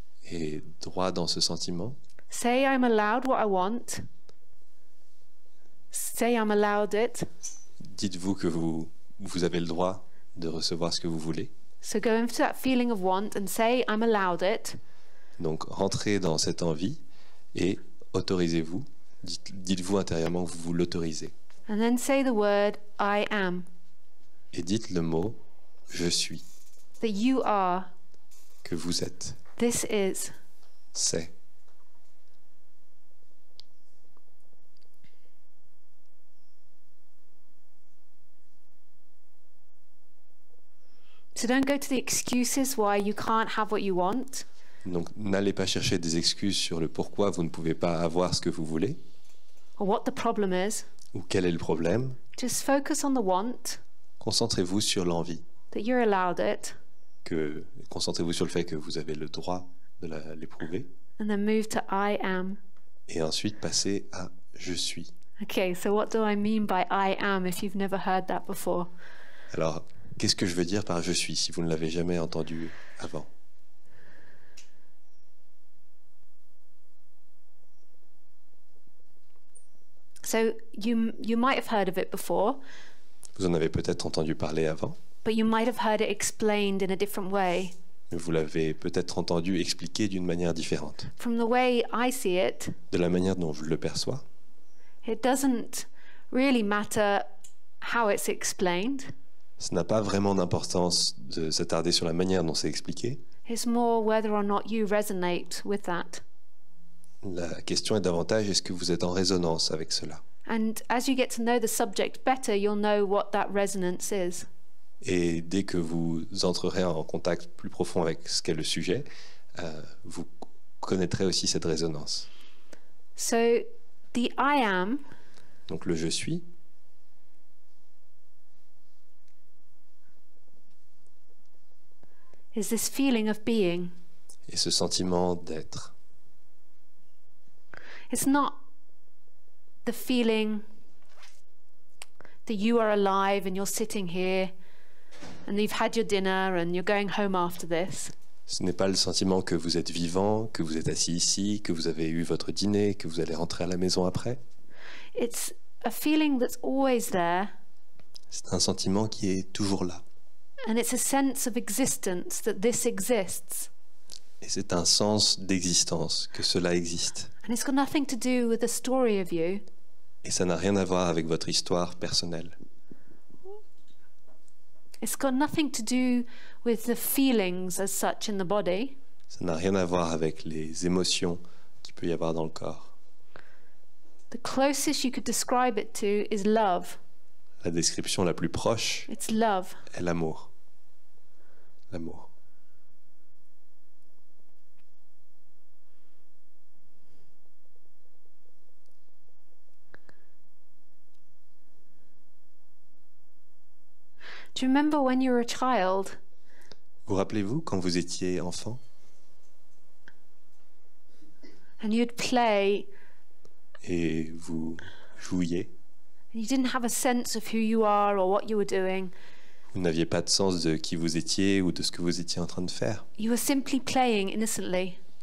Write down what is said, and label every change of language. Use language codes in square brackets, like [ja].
[fr] Et droit dans ce sentiment, [en] Say I'm allowed what I want. Say I'm allowed it. [fr] dites-vous que vous avez le droit de recevoir ce que vous voulez. [en] So go into that feeling of want and say I'm allowed it. [fr] Donc, rentrez dans cette envie et autorisez-vous. Dites-vous intérieurement que vous l'autorisez. [en] And then say the word I am. [fr] Et dites le mot « je suis [en] That you are. » [fr] que vous êtes. [en] This is. [fr] C'est. [en] So don't go to the excuses why you can't have what you want. [fr] Donc, n'allez pas chercher des excuses sur le pourquoi vous ne pouvez pas avoir ce que vous voulez, [en] Or what the problem is. [fr] ou quel est le problème. [en] Just focus on the want. [fr] Concentrez-vous sur l'envie. [en] That you're allowed it. [fr] Concentrez-vous sur le fait que vous avez le droit de l'éprouver. [en] And then move to I am. [fr] Et ensuite, passez à « je suis ». [en] Okay, so what do I mean by I am if you've never heard that before? [fr] Alors, qu'est-ce que je veux dire par « je suis » si vous ne l'avez jamais entendu avant? [en] So you might have heard of it before, [fr] Vous en avez peut-être entendu parler avant, [en] but you might have heard it explained in a different way. [fr] mais vous l'avez peut-être entendu expliqué d'une manière différente. [en] From the way I see it, [fr] De la manière dont je le perçois, [en] it doesn't really matter how it's explained. [fr] ce n'a pas vraiment d'importance de s'attarder sur la manière dont c'est expliqué. [en] It's more whether or not you resonate with that. [fr] La question est davantage, est-ce que vous êtes en résonance avec cela? [en] And as you get to know the subject better, you'll know what that resonance is. [fr] Et dès que vous entrerez en contact plus profond avec ce qu'est le sujet, vous connaîtrez aussi cette résonance. [en] So the I am [fr] Donc le « je suis » [en] is this feeling of being. [fr] et ce sentiment d'être. [en] It's not the feeling that you are alive and you're sitting here and you've had your dinner and you're going home after this. [fr] Ce n'est pas le sentiment que vous êtes vivant, que vous êtes assis ici, que vous avez eu votre dîner, que vous allez rentrer à la maison après. [en] It's a feeling that's always there, [fr] C'est un sentiment qui est toujours là. [en] and it's a sense of existence that this exists. [fr] Et c'est un sens d'existence, que cela existe. [en] And it's got nothing to do with the story of you. [fr] Et ça n'a rien à voir avec votre histoire personnelle. [en] It's got nothing to do with the feelings as such in the body. [fr] Ça n'a rien à voir avec les émotions qu'il peut y avoir dans le corps. [en] The closest you could describe it to is love. [fr] La description la plus proche [en] It's love. [fr] est l'amour. L'amour. [en] Do you remember when you were a child [fr] Vous rappelez-vous quand vous étiez enfant [en] and you'd play [fr] et vous jouiez? [en] and you didn't have a sense of who you are or what you were doing? [fr] Vous n'aviez pas de sens de qui vous étiez ou de ce que vous étiez en train de faire. [en] You were simply playing innocently.